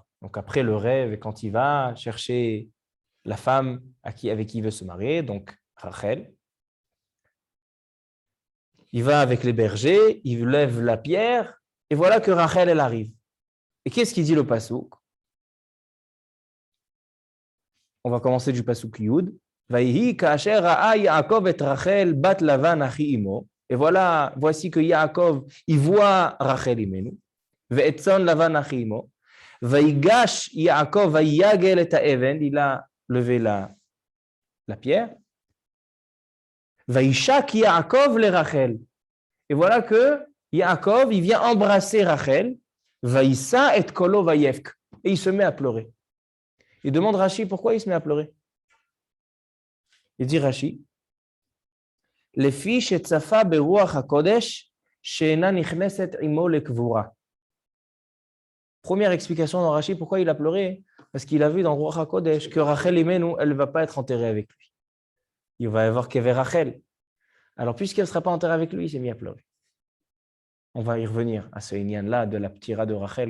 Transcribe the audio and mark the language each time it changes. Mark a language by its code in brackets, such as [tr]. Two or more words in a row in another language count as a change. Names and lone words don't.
[fr] Donc après le rêve, quand il va chercher la femme avec qui il veut se marier, donc Rachel, il va avec les bergers, il lève la pierre, et voilà que Rachel, elle arrive. Et qu'est-ce qu'il dit le pasuk? On va commencer du pasuk Yud. [he] ויהי כאשר ראה יעקב את רחל בת לבן אחי אמו. [fr] Et voilà, voici que Yaakov, il voit Rachel imenu. [he] ואת צאן לבן אחי אמו. ויגש יעקב ויגל את האבן. [fr] Il a levé la pierre. [he] וישק יעקב לרחל. [fr] Et voilà que Yaakov, il vient embrasser Rachel. [he] וישא את קולו ויבך. [fr] Et il se met à pleurer. Il demande Rashi pourquoi il se met à pleurer. Il dit Rashi, les filles chez [he] צפה ברוח הקודש שאינה נכנסת עמו לקבורה. [fr] Première explication dans Rashi, pourquoi il a pleuré? Parce qu'il a vu dans [he] רוח הקודש [fr] que Rachel Imenu, elle ne va pas être enterrée avec lui. Il va y avoir Kever Rachel. Alors, puisqu'elle ne sera pas enterrée avec lui, il s'est mis à pleurer. On va y revenir à ce inyan-là de la ptira de Rachel.